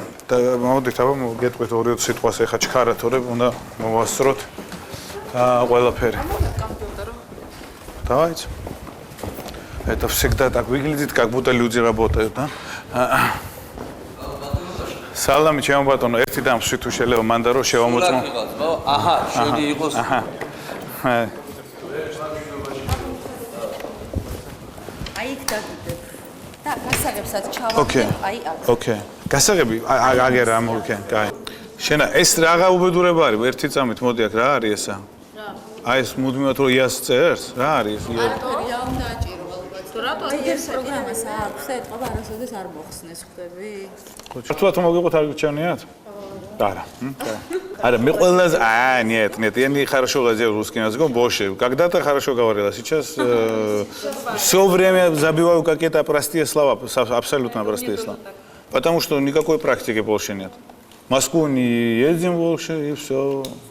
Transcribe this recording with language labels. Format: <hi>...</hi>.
<ka>და მოდით, აბა მოგეტყვით 2 სიტყვას ეხა ჩქარა თორე უნდა მოვასწროთ ყველაფერი.</ka> <ru>Давайте. Это всегда так выглядит, как будто люди работают, да?</ru> <ka>სალამი ჩემო ბატონო, ერთი დამსვი თუ შეიძლება მანდა რომ შევამოწმო. აჰა, შენი იყოს. აჰა. აი იქ დაგიდებ. და გასაღებსაც ჩავაგდებ, აი აქ. ოკეი. გასაღები აგერა ამ ოკეი, კაი. შენა ეს რაღა უბედურება არის, ერთი წამით მოდი აქ რა არის ესა? რა? აი ეს მუდმივად რო იას წერს, რა არის? არაფერია უნდა აჭირო ალბათ. თუ რატო ეს პროგრამას აქვს, ეთყობა არასოდეს არ მოხსნეს ხვდები?</ka> <ru>Чувствую, что могу так нет? Да. А, мы</ru> <ka>ყველაზე</ka> <ru>нет, я не хорошо говорю русский язык, больше. Когда-то хорошо говорила, сейчас все время забиваю какие-то простые слова, абсолютно простые слова. Потому что никакой практики больше нет. В Москву не ездим больше, и все.</ru>